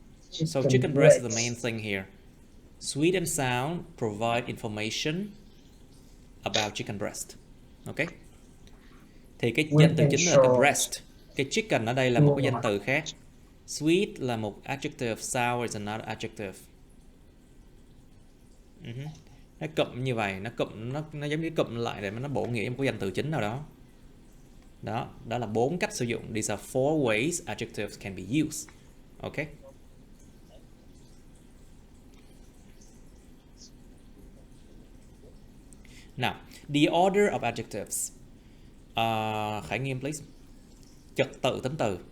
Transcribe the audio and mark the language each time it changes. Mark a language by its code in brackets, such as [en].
[en] So chicken breast is the main thing here. Sweet and sound provide information about chicken breast. Ok. [vi] Thì cái danh từ chính là cái breast. Cái chicken ở đây là một cái danh từ khác. [en] Sweet [vi] là một [en] adjective, sour is another adjective. [vi] Nó cụm như vậy, nó giống như cụm lại để nó bổ nghĩa một cái danh từ chính nào đó. Đó là 4 cách sử dụng. [en] These are 4 ways adjectives can be used. Okay. Now, the order of adjectives. Khải Nghiêm, please. [vi] Trật tự tính từ.